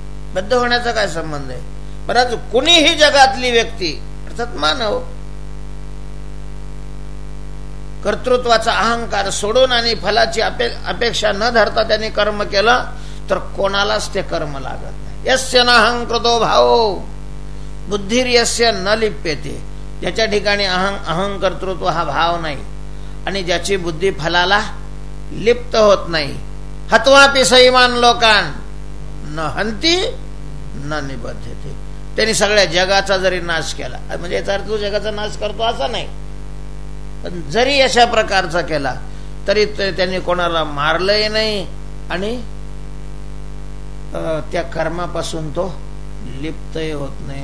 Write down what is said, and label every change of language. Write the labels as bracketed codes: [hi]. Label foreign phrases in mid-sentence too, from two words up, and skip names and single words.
[mr] बद्ध होण्याचा काय संबंध आहे? बरं, कुणीही जगातली व्यक्ती अर्थात मानव कर्तृत्वाचा अहंकार सोडून आणि फलाची अपेक्षा न धरता त्यांनी कर्म केलं तर कोणालाच ते कर्म लागत नाही. [sa] यस्य नाहं कृतो भावो बुद्धिर यस्य न लिप्यते. [mr] ज्याच्या ठिकाणी अहं कर्तृत्व हा भाव नाही आणि ज्याची बुद्धी फलाला लिप्त होत नाही. [sa] हत्वापि सैमान लोकान न हंती न निबध्यते. [mr] त्यांनी सगळ्या जगाचा जरी नाश केला, म्हणजे याचा अर्थ जगाचा नाश करतो असा नाही, पण जरी अशा प्रकारचा केला तरी त्यांनी कोणाला मारलंही नाही आणि त्या कर्मापासून तो लिप्तही होत नाही.